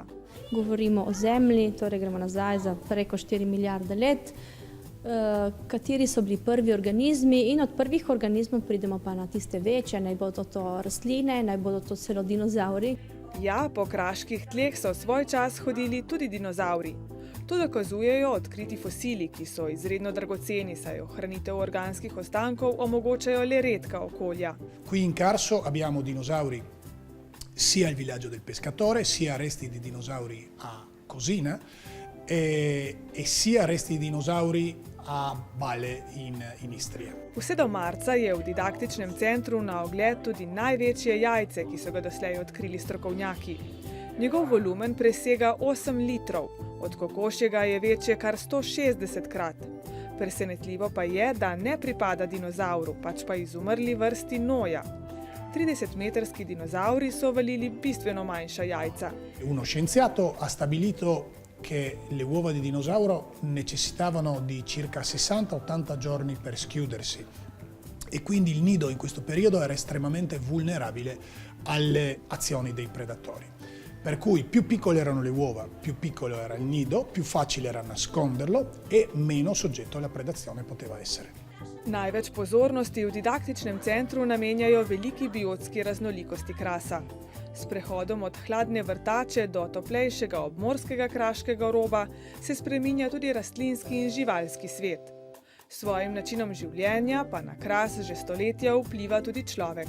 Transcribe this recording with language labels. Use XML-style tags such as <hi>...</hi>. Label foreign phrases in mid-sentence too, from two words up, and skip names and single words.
<sl>Govorimo o Zemlji, torej gremo nazaj za preko 4 milijarde let, kateri so bili prvi organizmi in od prvih organizmov pridemo pa na tiste večje, naj bodo to rastline, naj bodo to celo dinozavri. Ja, po kraških tleh so v svoj čas hodili tudi dinozavri. To dokazujejo odkriti fosili, ki so izredno dragoceni, saj ohranitev organskih ostankov omogočajo le redka okolja.</sl> <it>Qui in Carso abbiamo dinosauri sia al villaggio del pescatore, sia resti di dinosauri a Cosina e sia resti di dinosauri a Valle in Istria.</it> <sl>Vse do marca je v didaktičnem centru na ogled tudi največje jajce, ki so ga doslej odkrili strokovnjaki. Njegov volumen presega 8 litrov, od kokošjega je večje kar 160-krat. Presenetljivo pa je, da ne pripada dinozavru, pač pa izumrli vrsti noja. 30-metrski dinozavri so valili bistveno manjša jajca.</sl> <it>Uno scienziato ha stabilito che le uova di dinosauro necessitavano di circa 60-80 giorni per schiudersi e quindi il nido in questo periodo era estremamente vulnerabile alle azioni dei predatori. Per cui più piccole erano le uova, più piccolo era il nido, più facile era nasconderlo e meno soggetto alla predazione poteva essere.</it> <sl>Največ pozornosti v didaktičnem centru namenjajo veliki biotski raznolikosti Krasa. S prehodom od hladne vrtače do toplejšega obmorskega kraškega roba se spreminja tudi rastlinski in živalski svet. S svojim načinom življenja pa na Kras že stoletja vpliva tudi človek.</sl>